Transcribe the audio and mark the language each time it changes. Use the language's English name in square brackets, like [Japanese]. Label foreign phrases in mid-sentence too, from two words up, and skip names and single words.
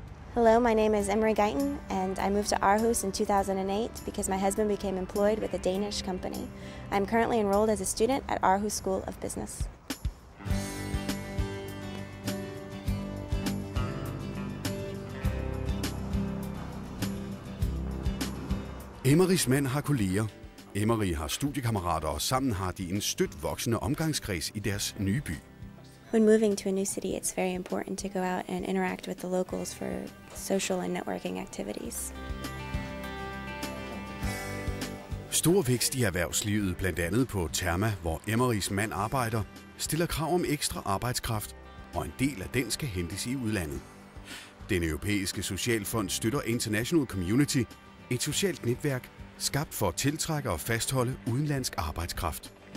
[English] Hello, my name is Emery Guyton, and I moved to Aarhus in 2008 because my husband became employed with a Danish company. I'm currently enrolled as a student at Aarhus School of Business. [Danish] Emerys mand har kolleger. Emery har studiekammerater, og sammen har de en stødt voksende omgangskreds i deres nye by. [English] When moving to a new city, it's very important to go out and interact with the locals for social and networking activities. [Danish] Stor vækst i erhvervslivet, blandt andet på Therma, hvor Emerys mand arbejder, stiller krav om ekstra arbejdskraft, og en del af den skal hentes i udlandet. Den europæiske socialfond støtter International Community, et socialt netværk skabt for at tiltrække og fastholde udenlandsk arbejdskraft.